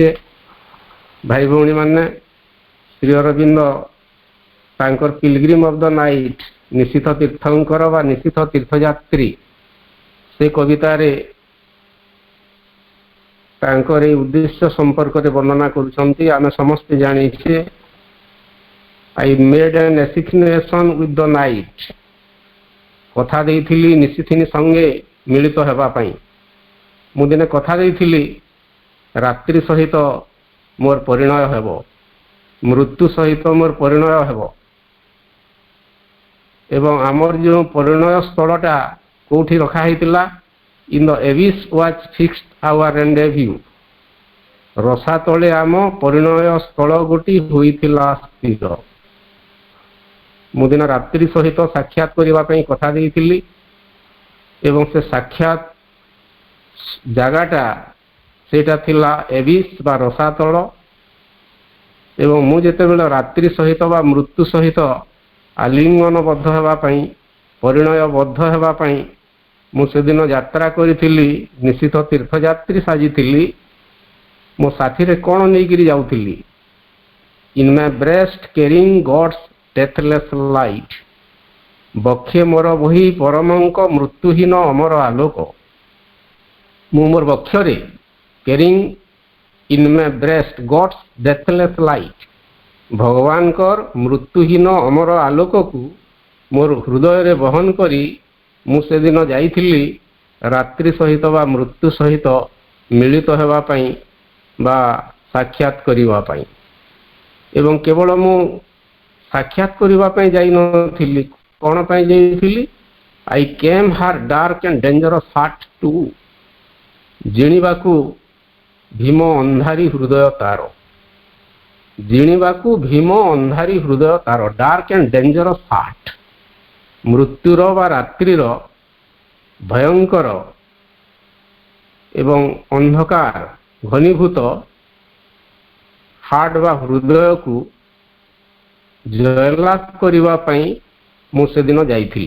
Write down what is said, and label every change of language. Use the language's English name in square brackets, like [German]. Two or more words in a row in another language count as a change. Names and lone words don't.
[Odia] ଭାଇ ଭଉଣୀମାନେ, ଶ୍ରୀ ଅରବିନ୍ଦ ତାଙ୍କର ପିଲଗ୍ରିମ ଅଫ୍ ଦ ନାଇଟ୍ ନିଶିଥ ତୀର୍ଥଙ୍କର ବା ନିଶିଥ ତୀର୍ଥଯାତ୍ରୀ ସେ କବିତାରେ ତାଙ୍କର ଏହି ଉଦ୍ଦେଶ୍ୟ ସମ୍ପର୍କରେ ବର୍ଣ୍ଣନା କରୁଛନ୍ତି। ଆମେ ସମସ୍ତେ ଜାଣିଛେ [English] I made an assignation with the night, [Odia] କଥା ଦେଇଥିଲି ନିଶିଥିନୀ ସଙ୍ଗେ ମିଳିତ ହେବା ପାଇଁ। ମୁଁ ଦିନେ କଥା ଦେଇଥିଲି ରାତ୍ରି ସହିତ ମୋର ପରିଣୟ ହେବ, ମୃତ୍ୟୁ ସହିତ ମୋର ପରିଣୟ ହେବ ଏବଂ ଆମର ଯେଉଁ ପରିଣୟ ସ୍ଥଳଟା କୋଉଠି ରଖା ହେଇଥିଲା, [English] in the abyss was fixed our rendezvous, [Odia] ରସା ତଳେ ଆମ ପରିଣୟ ସ୍ଥଳ ଗୋଟି ହୋଇଥିଲା ସ୍ଥିର। ମୁଁ ଦିନ ରାତ୍ରି ସହିତ ସାକ୍ଷାତ କରିବା ପାଇଁ କଥା ଦେଇଥିଲି ଏବଂ ସେ ସାକ୍ଷାତ ଜାଗାଟା ସେଇଟା ଥିଲା ଏବିସ୍ ବା ରସାତଳ ଏବଂ ମୁଁ ଯେତେବେଳେ ରାତ୍ରି ସହିତ ବା ମୃତ୍ୟୁ ସହିତ ଆଲିଙ୍ଗନବଦ୍ଧ ହେବା ପାଇଁ ପରିଣୟବଦ୍ଧ ହେବା ପାଇଁ ମୁଁ ସେଦିନ ଯାତ୍ରା କରିଥିଲି, ନିଶିଥ ତୀର୍ଥଯାତ୍ରୀ ସାଜିଥିଲି। ମୋ ସାଥିରେ କ'ଣ ନେଇକରି ଯାଉଥିଲି? [English] In my breast carrying God's deathless light, [Odia] ବକ୍ଷେ ମୋର ବହି ପରମଙ୍କ ମୃତ୍ୟୁହୀନ ଅମର ଆଲୋକ। ମୁଁ ମୋର ବକ୍ଷରେ [English] କ୍ୟାରିଂ in my breast God's deathless light. [Odia] ଭଗବାନଙ୍କର ମୃତ୍ୟୁହୀନ ଅମର ଆଲୋକକୁ ମୋର ହୃଦୟରେ ବହନ କରି ମୁଁ ସେଦିନ ଯାଇଥିଲି ରାତ୍ରି ସହିତ ବା ମୃତ୍ୟୁ ସହିତ ମିଳିତ ହେବା ପାଇଁ ବା ସାକ୍ଷାତ କରିବା ପାଇଁ। ଏବଂ କେବଳ ମୁଁ ସାକ୍ଷାତ କରିବା ପାଇଁ ଯାଇନଥିଲି, କ'ଣ ପାଇଁ ଯାଇଥିଲି? [English] I came her dark and dangerous heart to, [Odia] ଜିଣିବାକୁ ଭୀମ ଅନ୍ଧାରୀ ହୃଦୟ ତାର, ଜିଣିବାକୁ ଭୀମ ଅନ୍ଧାରୀ ହୃଦୟ ତାର, [English] dark and dangerous heart, [Odia] ମୃତ୍ୟୁର ବା ରାତ୍ରିର ଭୟଙ୍କର ଏବଂ ଅନ୍ଧକାର ଘନୀଭୂତ ହାର୍ଟ ବା ହୃଦୟକୁ ଜୟଲାଭ କରିବା ପାଇଁ ମୁଁ ସେଦିନ ଯାଇଥିଲି।